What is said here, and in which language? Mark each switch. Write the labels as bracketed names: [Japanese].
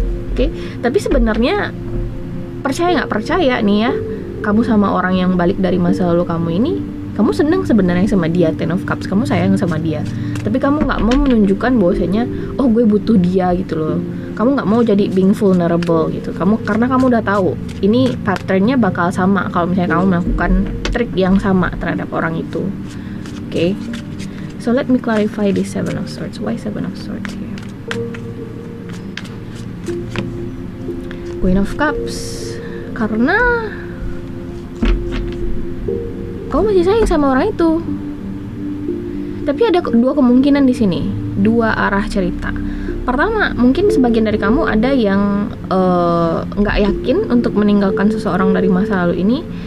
[Indonesian] Oke, tapi sebenarnya percaya gak percaya nih ya, kamu sama orang yang balik dari masa lalu kamu ini, kamu seneng sebenarnya sama dia, Ten of Cups, kamu sayang sama dia, tapi kamu nggak mau menunjukkan bahwasanya oh gue butuh dia gitu loh. Kamu nggak mau jadi [English] being vulnerable [Indonesian] gitu. Karena kamu udah tahu ini patternnya bakal sama kalau misalnya kamu melakukan trik yang sama terhadap orang itu. [English] Oke, so let me clarify this Seven of Swords. Why Seven of Swords here? [Indonesian] Queen of Cups, karena kamu masih sayang sama orang itu. Tapi ada dua kemungkinan di sini, dua arah cerita. Pertama, mungkin sebagian dari kamu ada yang nggak yakin untuk meninggalkan seseorang dari masa lalu ini.